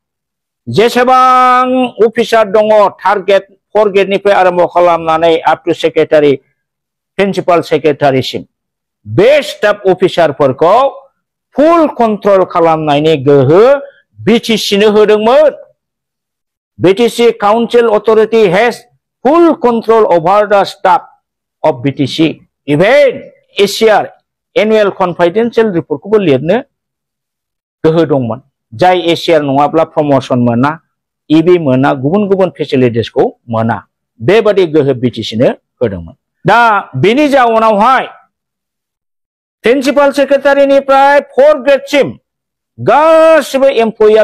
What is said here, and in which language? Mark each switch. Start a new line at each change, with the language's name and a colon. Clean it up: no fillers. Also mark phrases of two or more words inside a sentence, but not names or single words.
Bodo: जेसेबां अफिसार दङ टारगेट 4 गेटनिफ्राय आरम्भ खालामनानै
English: up to secretary principal secretary
Bodo: बे
English: staff officer full control
Bodo: खालामनायनि गोहो BTCनो होदोंमोन
English: BTC Council Authority has full control over the staff of BTC even ACR Annual Confidential Report
Bodo: खौबो लिरनो गोहो दंमोन जाय ACR नङाब्ला प्रमोशन मोना EB मोना गुबुन गुबुन फेसिलिटिसखौ मोना बेबादि गोहो BTCनो होदोंमोन दा बेनि जाउनावहाय
English: principal secretary
Bodo: 4 ग्रेडसिम गासिबो एमप्लयिया